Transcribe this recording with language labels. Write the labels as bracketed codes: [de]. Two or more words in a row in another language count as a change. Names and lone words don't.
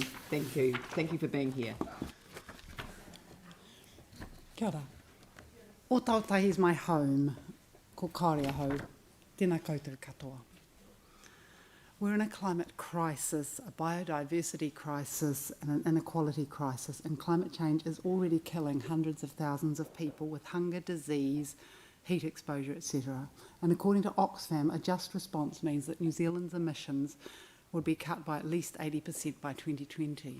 [en] Thank you. Thank you for being here. [mi] Kia ora. [en] O Tautahi is my home, [mi] ko Kāria hau, tēnā koutou katoa. [en] We're in a climate crisis, a biodiversity crisis and an inequality crisis, and climate change is already killing hundreds of thousands of people with hunger, disease, heat exposure, etc. And according to Oxfam, a just response means that New Zealand's emissions would be cut by at least 80% by 2020.